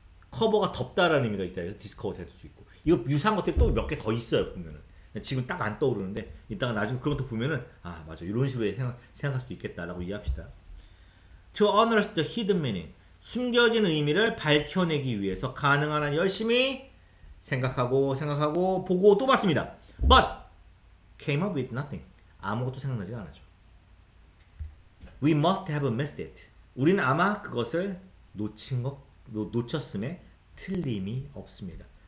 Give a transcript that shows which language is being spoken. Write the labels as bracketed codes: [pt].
[ko] 커버가 덮다라는 의미가 있다 해서 디스커버 될 수 있고 이거 유사한 것들이 또 몇 개 더 있어요 보면은 지금 딱 안 떠오르는데 이따가 나중에 그런 것도 보면은 맞아 이런 식으로 생각할 수도 있겠다라고 이해합시다. [en] To unearth the hidden meaning [ko] 숨겨진 의미를 밝혀내기 위해서 가능한 한 열심히 생각하고 보고 또 봤습니다. [en] But came up with nothing. [ko] 아무것도 생각나지가 않았죠. [en] We must have missed it. [ko] 우리는 아마 그것을 놓쳤음에 틀림이 없습니다.